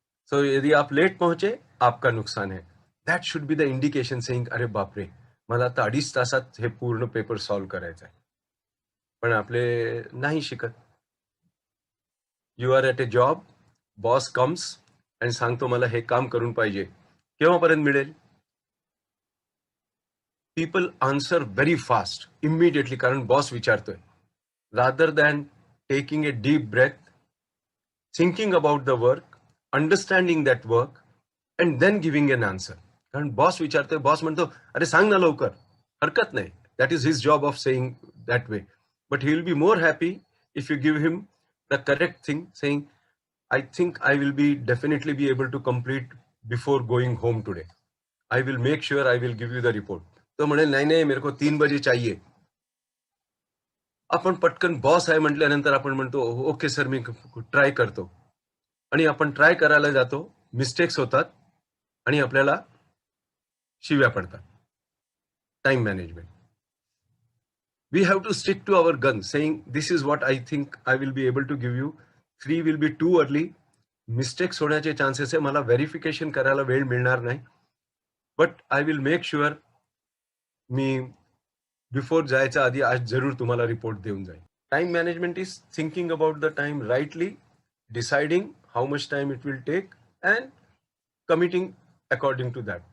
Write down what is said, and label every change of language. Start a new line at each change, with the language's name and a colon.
Hindi: सो यदि आप लेट पहुंचे, आपका नुकसान है.
English: that should be the indication saying,
Marathi: अरे बापरे, मला आता 2.5 तासात हे पूर्ण पेपर सॉल्व्ह करायचा आहे. पण आपले नाही शिकत.
English: you are at a job, boss comes
Marathi: आणि सांगतो मला हे काम करून पाहिजे. केव्हापर्यंत मिळेल?
English: people answer very fast, immediately,
Marathi: कारण बॉस विचारतोय.
English: Rather than taking a deep breath, thinking about the work, understanding that work and then giving an answer.
Marathi: कारण बॉस विचारतोय, बॉस म्हणतो अरे सांग ना लवकर. हरकत नाही,
English: That is his job of saying that way. But he will be more happy if you give him the correct thing, saying, I think I will be definitely be able to complete before going home today. I will make sure I will give you the report.
Marathi: तो म्हणेल नाही नाही
Hindi: मेरे को 3 बजे चाहिए.
Marathi: आपण पटकन बॉस आहे म्हटल्यानंतर आपण म्हणतो ओके सर मी ट्राय करतो आणि आपण ट्राय करायला जातो, मिस्टेक्स होतात आणि आपल्याला शिव्या पडतात.
English: Time management. We have to stick to our guns, saying this is what I think I will be able to give you. 3 will be too early.
Marathi: Mistakes होण्याचे चान्सेस आहे, मला व्हेरिफिकेशन करायला वेळ मिळणार नाही,
English: but I will make sure
Marathi: मी before जायच्या आधी आज जरूर तुम्हाला रिपोर्ट देऊन जाईल.
English: Time management is thinking about the time rightly, deciding how much time it will take and committing according to that.